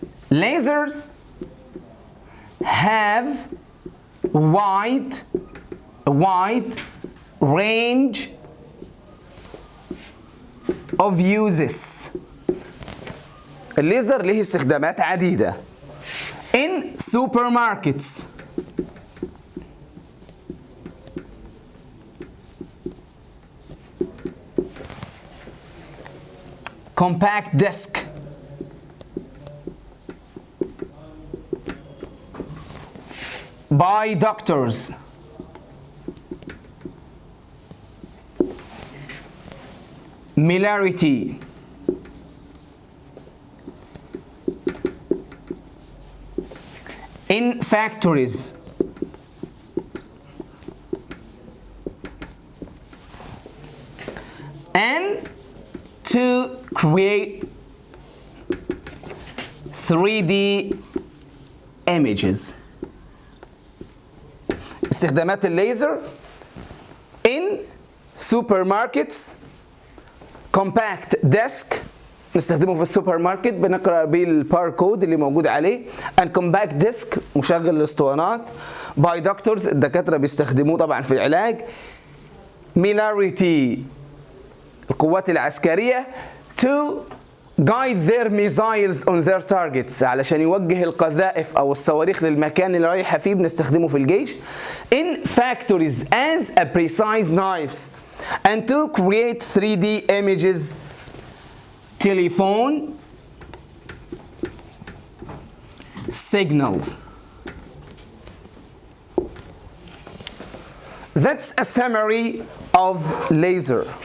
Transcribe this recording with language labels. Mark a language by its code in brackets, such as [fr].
[en] Lasers have wide range of uses. [ar] الليزر له استخدامات عديدة. [en] In supermarkets, compact disc, by doctors, milarity, in factories, and to create 3D images. [ar] استخدامات الليزر [en] in supermarkets, compact desk [ar] نستخدمه في السوبر ماركت بنقرأ بيه الباركود اللي موجود عليه، [en] and compact disk [ar] مشغل الاسطوانات، [en] by doctors [ar] الدكاترة بيستخدموه طبعا في العلاج، [en] military [ar] القوات العسكرية [en] to guide their missiles on their targets [ar] علشان يوجه القذائف أو الصواريخ للمكان اللي رايحة فيه بنستخدمه في الجيش، [en] in factories as a precise knives and to create 3D images, telephone signals. That's a summary of laser.